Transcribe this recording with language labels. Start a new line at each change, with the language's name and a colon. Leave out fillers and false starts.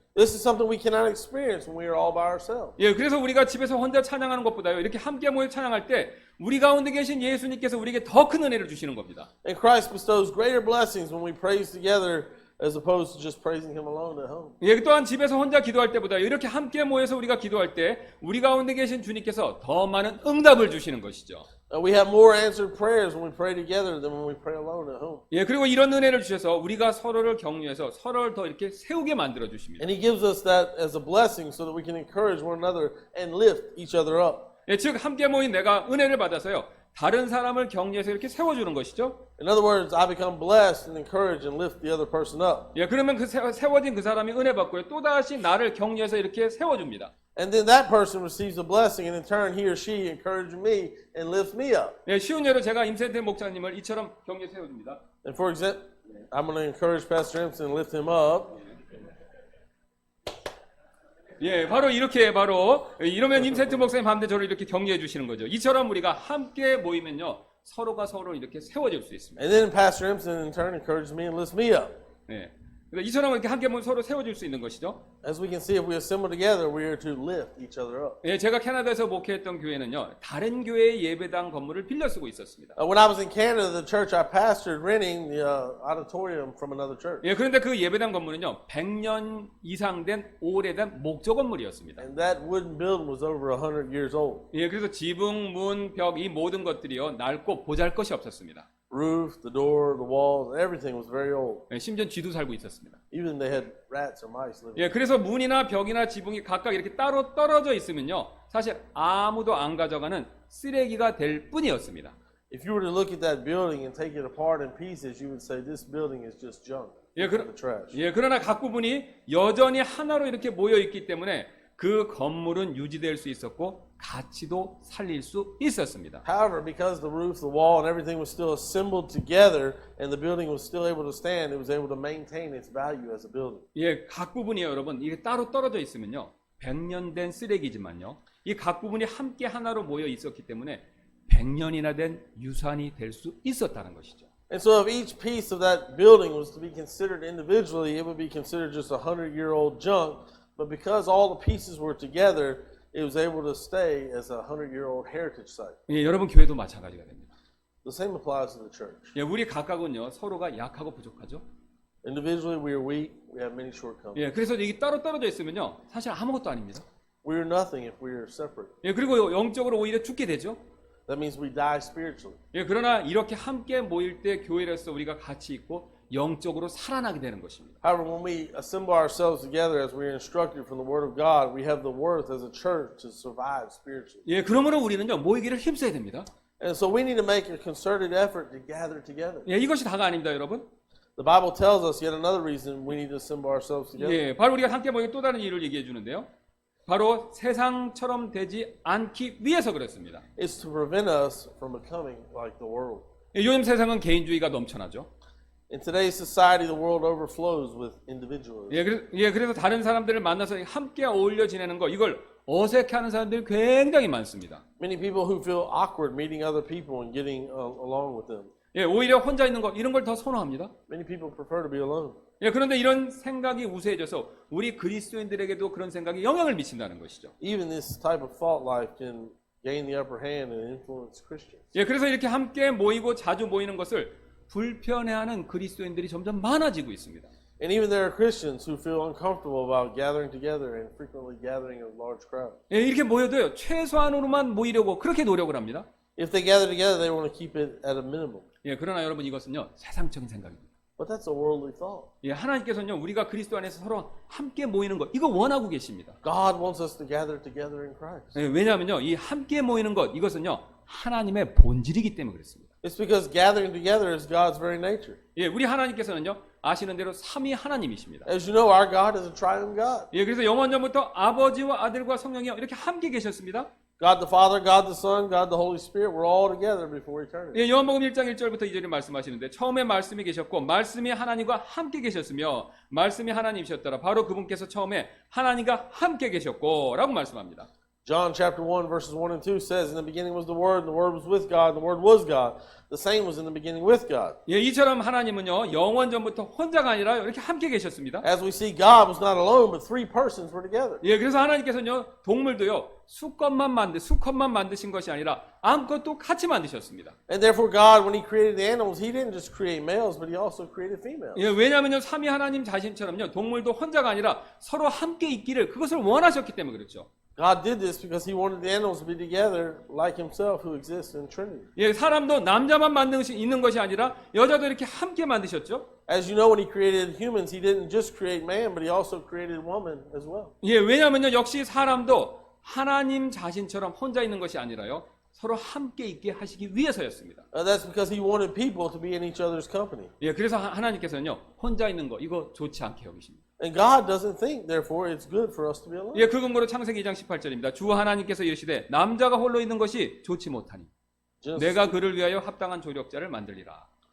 English: This is something we cannot experience when we are all by ourselves.
Korean: 예, 그래서 우리가 집에서 혼자 찬양하는 것보다요, 이렇게 함께 모여 찬양할 때 우리 가운데 계신 예수님께서 우리에게 더 큰 은혜를 주시는 겁니다.
English: And Christ bestows greater blessings when we praise together as opposed to just praising Him alone at home.
Korean: 예, 또한 집에서 혼자 기도할 때보다 이렇게 함께 모여서 우리가 기도할 때 우리 가운데 계신 주님께서 더 많은 응답을 주시는 것이죠.
English: We have more answered prayers when we pray together than when we pray alone at home.
Korean: 예, 그리고 이런 은혜를 주셔서 우리가 서로를 격려해서 서로를 더 이렇게 세우게 만들어 주십니다.
English: And He gives us that as a blessing so that we can encourage one another and lift each other up.
Korean: 예, 즉 함께 모인 내가 은혜를 받아서요, 다른 사람을 격려해서 이렇게 세워주는 것이죠.
English: In other words, I become blessed and encourage and lift the other person up.
Korean: 예, 그러면 그 세워진 그 사람이 은혜 받고요, 또 다시 나를 격려해서 이렇게 세워줍니다.
English: And then that person receives a blessing, and in turn, he or she encourages me and lifts me up.
Korean: 예, 쉬운 예로 제가 임센태 목사님을 이처럼 격려 세워줍니다.
English: And for example, I'm going to encourage Pastor Empson and lift him up.
Korean: 예, 바로 이렇게 이러면 임센태 목사님 한데 저를 이렇게 격려해 주시는 거죠. 이처럼 우리가 함께 모이면요, 서로가 서로 이렇게 세워질 수 있습니다.
English: And then Pastor Empson in turn encourages me and lifts me up.
Korean: 예, 그러니까 이처럼 이렇게 함께 모이면 서로 세워질 수 있는 것이죠.
English: As we can see, if we assemble together, we are to lift each other up.
Korean: 예, 제가 캐나다에서 목회했던 교회는요, 다른 교회의 예배당 건물을 빌려 쓰고 있었습니다.
English: When I was in Canada, the church I pastored renting the auditorium from another church.
Korean: 예, 그런데 그 예배당 건물은요, 100년 이상 된 오래된 목조 건물이었습니다.
English: And that wooden building was over 100 years old.
Korean: 예, 그래서 지붕, 문, 벽 이 모든 것들이요, 낡고 보잘것이 없었습니다.
English: Roof, the door, the walls, everything was very old.
Korean: 예, 심지어 쥐도 살고 있었습니다.
English: Even they had rats or mice living.
Korean: 예, 그래서 문이나 벽이나 지붕이 각각 이렇게 따로 떨어져 있으면요, 사실 아무도 안 가져가는 쓰레기가 될 뿐이었습니다.
English: If you were to look at that building and take it apart in pieces, you would say this building is just junk.
Korean: 예,
English: The trash.
Korean: 예, 그러나 각 부분이 여전히 하나로 이렇게 모여 있기 때문에 그 건물은 유지될 수 있었고 가치도 살릴 수 있었습니다.
English: However, because the roof, the wall, and everything was still assembled together, and the building was still able to stand, it was able to maintain its value as a building.
Korean: 예, 각 부분이요, 여러분, 이게 따로 떨어져 있으면요, 100년 된 쓰레기지만요, 이 각 부분이 함께 하나로 모여 있었기 때문에 100년이나 된 유산이 될 수 있었다는 것이죠.
English: And so if each piece of that building was to be considered individually, it would be considered just 100-year-old junk. But because all the pieces were together, it was able to stay as a 100-year-old heritage site.
Korean: 예, 여러분 교회도 마찬가지가 됩니다.
English: The same applies to the church.
Korean: 예, 우리 각각은요, 서로가 약하고 부족하죠.
English: Individually, we are weak. We have many shortcomings.
Korean: 예, 그래서 이게 따로 떨어져 있으면요, 사실 아무것도 아닙니다.
English: We are nothing if we are separate.
Korean: 예, 그리고 영적으로 오히려 죽게 되죠.
English: That means we die spiritually.
Korean: 예, 그러나 이렇게 함께 모일 때 교회로서 우리가 같이 있고 영적으로 살아나게 되는 것입니다.
English: However, when we assemble ourselves together as we are instructed from the Word of God, we have the worth as a church to survive spiritually.
Korean: 예, 그러므로 우리는요, 모이기를 힘써야 됩니다.
English: And so we need to make a concerted effort to gather together.
Korean: 예, 이것이 다가 아닙니다, 여러분.
English: The Bible tells us yet another reason we need to assemble ourselves together.
Korean: 예, 바로 우리가 함께 모이는 또 다른 이유를 얘기해 주는데요. 바로 세상처럼 되지 않기 위해서 그렇습니다.
English: It's to prevent us from becoming like the world.
Korean: 예, 요즘 세상은 개인주의가 넘쳐나죠.
English: In today's society, the world overflows with individualism.
Korean: 그래서 다른 사람들을 만나서 함께 어울려 지내는 거, 이걸 어색해하는 사람들이 굉장히 많습니다.
English: Many people who feel awkward meeting other people and getting along with them.
Korean: 예, 오히려 혼자 있는 거, 이런 걸 더 선호합니다.
English: Many people prefer to be alone.
Korean: 예, 그런데 이런 생각이 우세해져서 우리 그리스도인들에게도 그런 생각이 영향을 미친다는 것이죠.
English: Even this type of thought life can gain the upper hand and influence Christians.
Korean: 예, 그래서 이렇게 함께 모이고 자주 모이는 것을 불편해하는 그리스도인들이 점점 많아지고 있습니다.
English: And even there are Christians who feel uncomfortable about gathering together and frequently gathering in large crowds.
Korean: 예, 이렇게 모여도요, 최소한으로만 모이려고 그렇게 노력을 합니다.
English: If they gather together, they want to keep it at a minimum.
Korean: 예, 그러나 여러분 이것은요, 세상적인 생각입니다.
English: But that's a worldly thought.
Korean: 예, 하나님께서는요, 우리가 그리스도 안에서 서로 함께 모이는 것, 이거 원하고 계십니다.
English: God wants us to gather together in Christ.
Korean: 예, 왜냐하면요, 이 함께 모이는 것, 이것은요, 하나님의 본질이기 때문에 그렇습니다.
English: It's because gathering together is God's very nature.
Korean: 예, 우리 하나님께서는요, 아시는 대로 삼위 하나님이십니다.
English: As you know, our God is a triune God.
Korean: 예, 그래서 영원전부터 아버지와 아들과 성령이 이렇게 함께 계셨습니다.
English: God the Father, God the Son, God the Holy Spirit, we're all together before eternity.
Korean: 예, 요한복음 1장 1절부터 2절에 말씀하시는데 처음에 말씀이 계셨고 말씀이 하나님과 함께 계셨으며 말씀이 하나님이셨더라. 바로 그분께서 처음에 하나님과 함께 계셨고 라고 말씀합니다.
English: John chapter 1 verses 1 and 2 says, In the beginning was the Word, and the Word was with God, and the Word was God. The same was in the beginning with God.
Korean: 예, 이처럼 하나님은요 영원 전부터 혼자가 아니라 이렇게 함께 계셨습니다.
English: As we see, God was not alone, but three persons were together.
Korean: 예, 그래서 하나님께서는요 동물도요 수컷만 만드신 것이 아니라 암컷도 같이 만드셨습니다.
English: And therefore God, when He created the animals, He didn't just create males, but He also created females.
Korean: 예, 왜냐하면요 삼위 하나님 자신처럼요 동물도 혼자가 아니라 서로 함께 있기를 그것을 원하셨기 때문에 그렇죠.
English: God did this because He wanted the animals to be together like Himself who exists in Trinity.
Korean: 예, 사람도 남자만 있는 것이 아니라 여자도 이렇게 함께 만드셨죠.
English: As you know, when He created humans, He didn't just create man, but He also created woman as well.
Korean: 예, 왜냐하면요 역시 사람도 하나님 자신처럼 혼자 있는 것이 아니라요 서로 함께 있게 하시기 위해서였습니다.
English: That's because He wanted people to be in each other's company.
Korean: 예, 그래서 하나님께서는요 혼자 있는 거 이거 좋지 않게 여기십니다.
English: And God doesn't think, therefore, it's good for us to be alone.
Korean: 예, 그 근거로 창세기 2장 18절입니다. 주 하나님께서 이르시되 남자가 홀로 있는 것이 좋지 못하니 내가 그를 위하여 합당한 조력자를 만들리라.